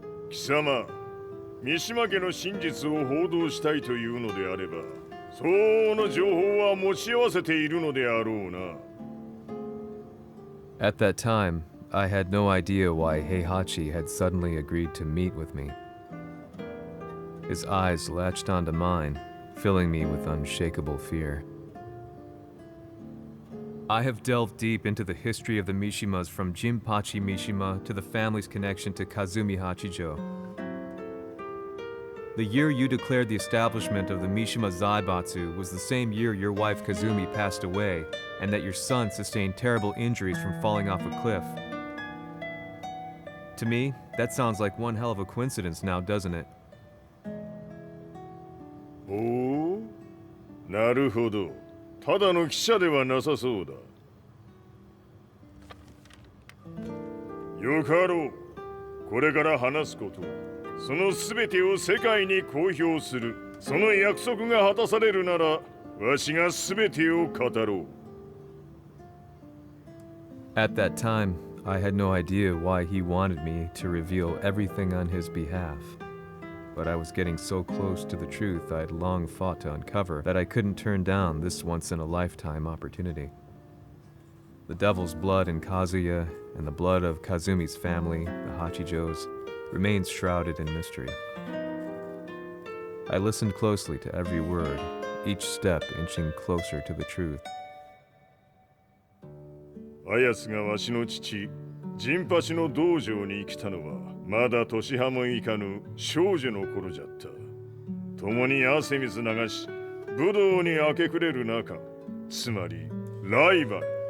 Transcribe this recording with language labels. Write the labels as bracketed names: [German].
[Japanese] 貴様、三島家の真実を報道したいというのであれば、相応の情報は持ち合わせているのであろうな。 [English] At that time, I had no idea why Heihachi had suddenly agreed to meet with me. His eyes latched onto mine, filling me with unshakable fear. I have delved deep into the history of the Mishimas from Jinpachi Mishima to the family's connection to Kazumi Hachijo. The year you declared the establishment of the Mishima Zaibatsu was the same year your wife Kazumi passed away and that your son sustained terrible injuries from falling off a cliff. To me, that sounds like one hell of a coincidence now, doesn't it? [Japanese] おお、なるほど。ただの記者ではなさそうだ。よかろう。これから話すこと、そのすべてを世界に公表する。その約束が果たされるなら、わしがすべてを語ろう。 [English] At that time, I had no idea why he wanted me to reveal everything on his behalf. But I was getting so close to the truth I'd long fought to uncover that I couldn't turn down this once-in-a-lifetime opportunity. The devil's blood in Kazuya and the blood of Kazumi's family, the Hachijos, remains shrouded in mystery. I listened closely to every word, each step inching closer to the truth. [Japanese] あやつがわしの父、陣八の道場に来たのは、まだ年端もいかぬ少女の頃じゃった。共に汗水流し、武道に明け暮れる中、つまりライバル。